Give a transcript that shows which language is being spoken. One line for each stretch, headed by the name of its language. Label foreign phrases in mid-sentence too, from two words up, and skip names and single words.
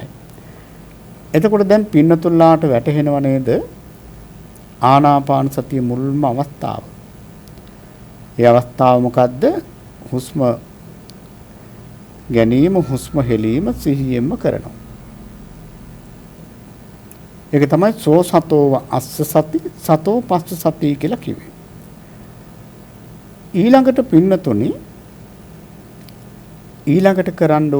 Sinhala: එතකොට දැන් පින්නතුල්ලාට වැටහෙනව නේද ආනාපාන සතිය මුල්ම අවස්ථාව. ඒ අවස්ථාව මොකද්ද? හුස්ම ගැනීම හුස්ම හෙලීම සිහියෙන්ම කරනවා. ඒක තමයි
Pali: සෝ සතෝ අස්ස සති සතෝ පස්ස සති
Sinhala: කියලා කිව්වේ. ඊළඟට පින්නතුනි ඊළඟට කරන්න ඕන දේ තමයි දැන් මේ සිහියෙන් හොඳට හිත දාගෙන ඉන්නවා. හිත දාගෙන ඉන්නකොට දැන් බලන්න මේ සිහිය හොඳට වැඩ කරනවා. දැන් මේ සිහිය හොඳට වැඩ කරනකොට